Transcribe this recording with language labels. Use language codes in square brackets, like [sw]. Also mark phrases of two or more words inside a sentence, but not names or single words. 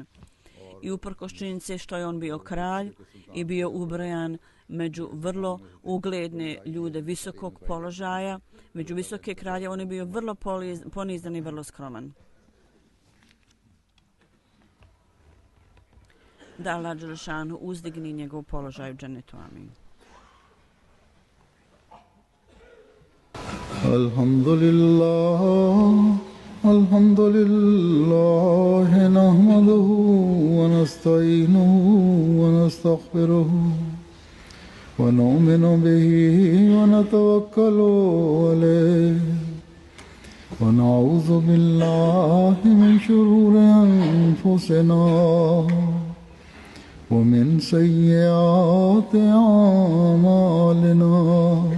[bs] I uprkos činjenice što je on bio kralj i bio ubrojan među vrlo ugledne ljude visokog položaja, među visoke kralje, on je bio vrlo ponizan i vrlo skroman. Da Allah dželešanu uzdigni njegov položaj u džennetu. Amin. [ar] الحمد لله، نحمده ونستعينه و نستغفره ونؤمن به ونتوكل عليه ونعوذ بالله من شرور أنفسنا ومن سيئات أعمالنا.